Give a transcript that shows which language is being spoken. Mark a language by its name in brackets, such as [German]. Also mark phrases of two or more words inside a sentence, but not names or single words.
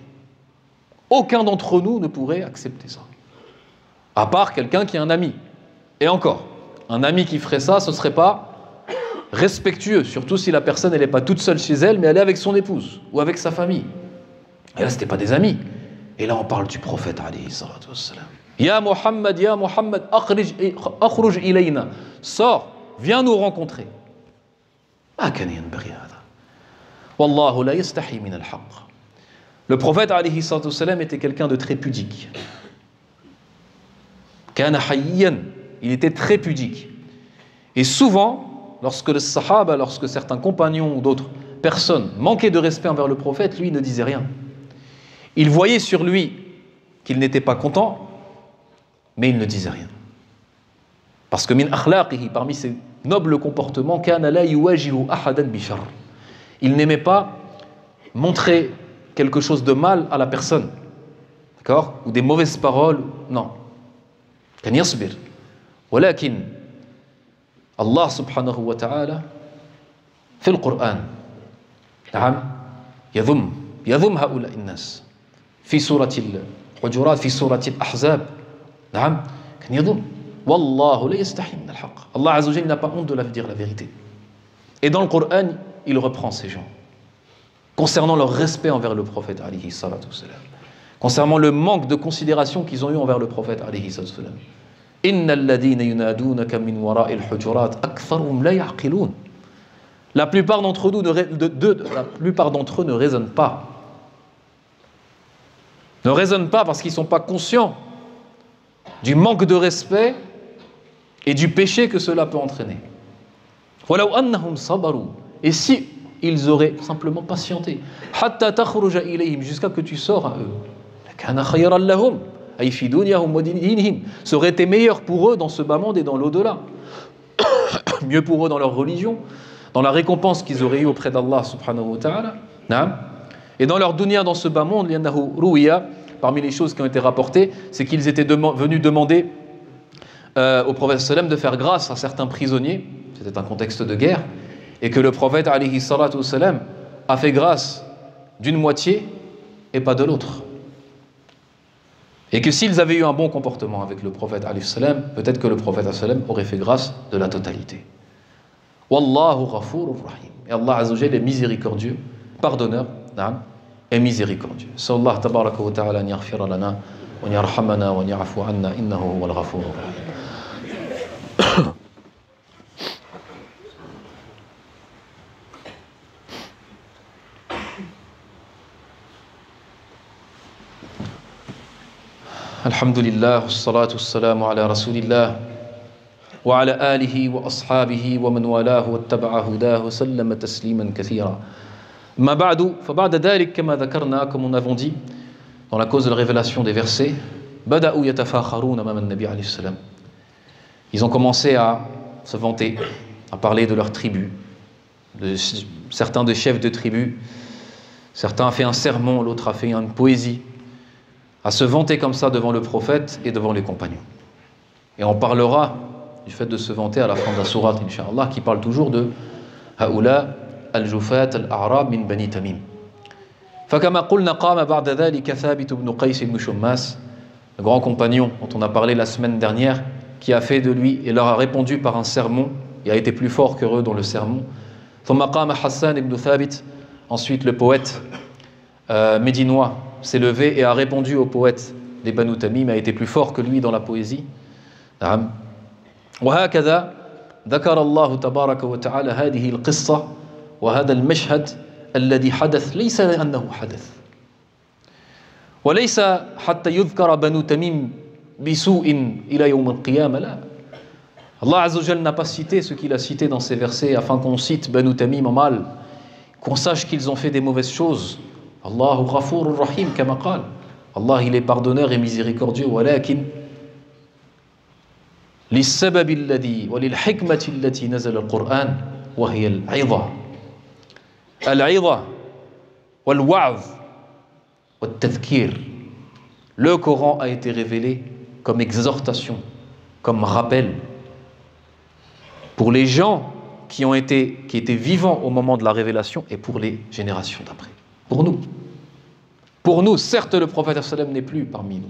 [French] Aucun d'entre nous ne pourrait accepter ça, à part quelqu'un qui est un ami. Et encore, un ami qui ferait ça, ce ne serait pas respectueux, surtout si la personne n'est pas toute seule chez elle, mais elle est avec son épouse ou avec sa famille. Et là, ce n'était pas des amis. Et là, on parle du prophète, [Arabic] عليه الصلاة والسلام. يا محمد، اخرج إلينا. [French] Sors, viens nous rencontrer. Le prophète [Arabic] عليه الصلاة والسلام [French] était quelqu'un de très pudique. Il était très pudique. Et souvent, lorsque le sahaba, lorsque certains compagnons ou d'autres personnes manquaient de respect envers le prophète, lui ne disait rien. Il voyait sur lui qu'il n'était pas content, mais il ne disait rien. Parce que [Arabic] من أخلاقه, [French] parmi ses nobles comportements, [Arabic] كان لا يواجه أحدا بشر. [French] Il n'aimait pas montrer quelque chose de mal à la personne, d'accord, ou des mauvaises paroles, non. [Arabic] كان يصبر. ولكن الله سبحانه وتعالى في القرآن نعم يذم هؤلاء الناس في سورة الحجرات في سورة الأحزاب نعم كان يذم والله لا يستحي من الحق. الله عز وجل [French] n'a pas honte de dire la vérité. Et dans le Coran, il reprend ces gens concernant leur respect envers le prophète [Arabic] عليه الصلاة والسلام, [French] concernant le manque de considération qu'ils ont eu envers le prophète [Arabic] عليه الصلاة والسلام. إن الذين ينادونك من وراء الحجرات أكثرهم لا يعقلون. [French] La plupart d'entre eux ne raisonnent pas. Ne raisonnent pas parce qu'ils ne sont pas conscients du manque de respect et du péché que cela peut entraîner. [Arabic] ولو أنهم صبروا. [French] Et si ils auraient simplement patienté, [Arabic] حتى تخرج إليهم, [French] jusqu'à que tu sors à eux, [Arabic] كان خيرا لهم، أي في دنياهم ودينهم, [French] ça aurait été meilleur pour eux dans ce bas monde et dans l'au-delà. Mieux pour eux dans leur religion, dans la récompense qu'ils auraient eue auprès d' [Arabic] الله سبحانه وتعالى, [French] et dans leur dunya, dans ce bas monde, parmi les choses qui ont été rapportées, c'est qu'ils étaient venus demander au prophète sallam de faire grâce à certains prisonniers, c'était un contexte de guerre, et que le prophète [Arabic] عليه الصلاة والسلام [French] a fait grâce d'une moitié et pas de l'autre. Et que s'ils avaient eu un bon comportement avec le prophète [Arabic] عليه السلام, [French] peut-être que le prophète [Arabic] عليه السلام [French] aurait fait grâce de la totalité. [Arabic] والله غفور رحيم. [French] Et [Arabic] الله عز وجل [French] est miséricordieux, pardonneur, et miséricordieux. [Arabic] صلى الله تبارك وتعالى أن يغفر لنا ويرحمنا ويعفو عنا إنه هو الغفور الرحيم. الحمد لله، والصلاة والسلام على رسول الله وعلى آله وأصحابه ومن والاه واتبع هداه وسلم تسليما كثيرا. أما بعد، فبعد ذلك كما ذكرنا, [French] comme on avons dit dans la cause de la révélation des versets, [Arabic] بدأوا يتفاخرون أمام النبي عليه السلام. [French] Ils ont commencé à se vanter, à parler de leur tribu, certains des chefs de tribu, certains ont fait un sermon, l'autre a fait une poésie, à se vanter comme ça devant le prophète et devant les compagnons. Et on parlera du fait de se vanter à la fin de la sourate, Inch'Allah, qui parle toujours de [Arabic] هؤلاء الجفاة الأعراب من بني تميم. فكما قلنا قام بعد ذلك ثابت بن قيس بن شماس, [French] le grand compagnon dont on a parlé la semaine dernière, qui a fait de lui et leur a répondu par un sermon, il a été plus fort qu'eux dans le sermon. [Arabic] ثم قام حسان بن ثابت, [French] ensuite le poète médinois s'est levé et a répondu au poète des Banu Tamim, a été plus fort que lui dans la poésie. [Arabic] نعم. وهكذا ذكر الله تبارك وتعالى هذه القصة وهذا المشهد الذي حدث ليس لأنه حدث وليس حتى يذكر بنو تميم بسوء إلى يوم القيامة, لا. الله عز وجل [French] n'a pas cité ce qu'il a cité dans ces versets afin qu'on cite Banu Tamim en mal, qu'on sache qu'ils ont fait des mauvaises choses. [Arabic] الله غفور رحيم كما قال. [French] Allah il est pardonneur et miséricordieux, [Arabic] ولكن للسبب الذي وللحكمة التي نزل القرآن وهي العظة العظة والوعظ والتذكير. [French] Le Coran a été révélé comme exhortation, comme rappel pour les gens qui étaient vivants au moment de la révélation et pour les générations d'après. Pour nous, certes, le prophète sallam n'est plus parmi nous.